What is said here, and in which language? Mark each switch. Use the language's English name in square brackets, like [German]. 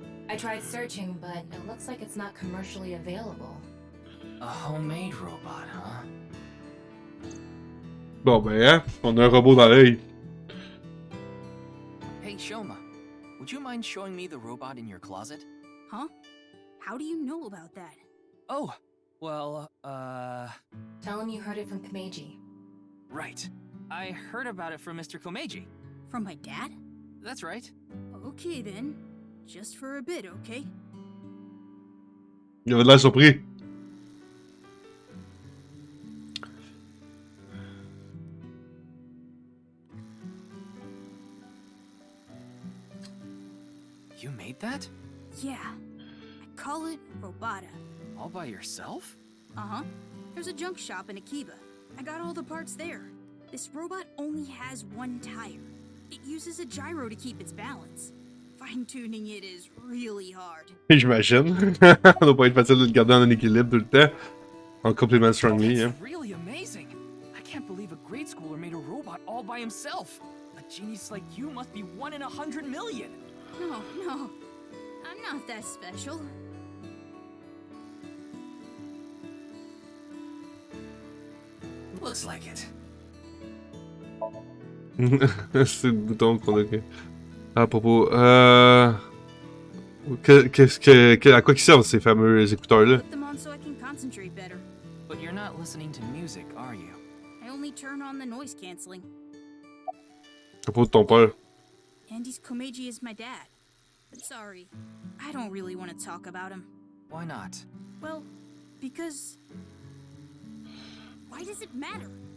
[English] I tried searching, but it looks like it's not commercially available. A homemade robot, huh? [French] Bon ben hein, on a un robot dans l'œil. [English] Hey, Shoma, would you mind showing me the robot in your closet? Huh? How do you know about that? Oh, Well, Tell him you heard it from Komeiji. right. I heard about it from Mr. Komeiji. From my dad? That's right. Okay then. Just for a bit, okay? [French] Il avait de l'air surpris. [English] You made that? Yeah. I call it Robota. All by yourself? Uh-huh. There's a junk shop in Akiba. I got all the parts there. This robot only has one tire. It uses a gyro to keep its balance. Fine-tuning it is really hard. [French] J'imagine. Ça doit pas être facile de le garder en équilibre tout le temps. En complément strongly, [English] That's [French] hein. [English] really amazing. I can't believe a grade schooler made a robot all by himself. A genius like you must be 1 in 100 million. No. I'm not that special. Looks like it. [French] C'est le bouton qu'on a. À propos, à quoi ils servent ces fameux écouteurs-là? [English] Put them on so I can concentrate better. But you're not listening to music, are you? I only turn on the noise canceling. [French] À propos de ton père. [English] Andy's Komeiji is my dad. But sorry, I don't really want to talk about him. Why not? Well, because... Why does it matter?